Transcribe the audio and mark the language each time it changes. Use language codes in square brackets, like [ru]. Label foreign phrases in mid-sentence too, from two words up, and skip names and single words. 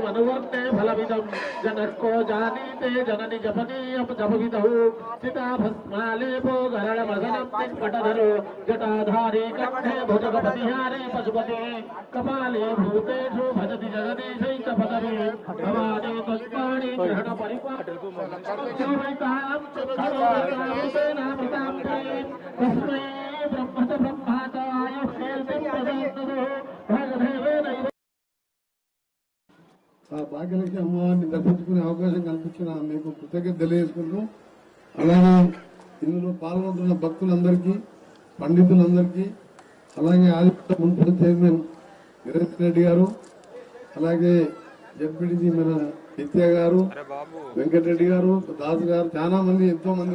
[sa] मनुवर्णे फलमिदं जनको जानीते जननि जपनीयं जपविदौ चिताभस्मालेपो गरळमदनं निष्पटधरो जटाधारी कंठे भुजगपतिहारे पशुपते कपाले भूतेषु भजति जगदीशैक पदवे भवानी त्वत्पाणि ग्रहण परिपाटर्गुमनस्मैतां चतुर्भुजसेनामृतां तस्मै ब्रह्मच ब्रह्माचार्य कीर्तिं प्रदत्ततो भगदेवेन [te] భాగ్యలక్ష్మి అమ్మవారిని దర్శించుకునే అవకాశం కల్పించిన మీకు కృతజ్ఞత తెలియజేసుకుంటూ అలాగే ఇందులో పాల్గొంటున్న భక్తులందరికీ పండితులందరికీ అలాగే ఆదిత్య మున్సిపల్ చైర్మన్ నిరంజన్ రెడ్డి గారు అలాగే జడ్పీటీసీ మన నిత్య గారు వెంకటరెడ్డి గారు దాసు గారు చాలా మంది ఎంతో మంది